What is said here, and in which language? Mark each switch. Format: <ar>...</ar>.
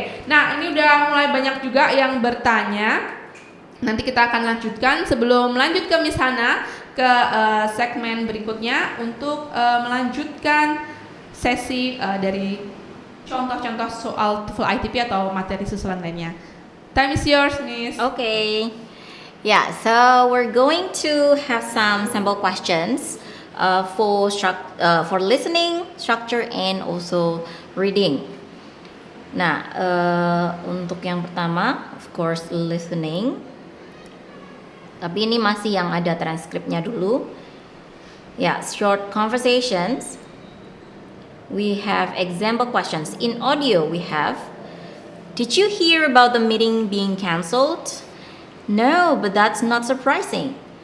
<id>Nah, ini udah mulai banyak juga yang bertanya. Nanti kita akan lanjutkan. Sebelum lanjut ke Miss Hana ke segmen berikutnya untuk melanjutkan sesi dari contoh-contoh soal TOEFL ITP atau materi susulan lainnya.</id> <en>Time is yours, Miss. Okay. Yeah, so we're going to have some sample questions for listening, structure, and also reading.</en> <id>Nah, untuk yang pertama,</id> <en>of course,</en> <id>listening. Tapi ini masih yang ada transkripnya dulu.</id> <en>Yeah, short conversations. We have example questions. In audio, we have, did you hear about the meeting being cancelled? No, but that's not surprising.</en>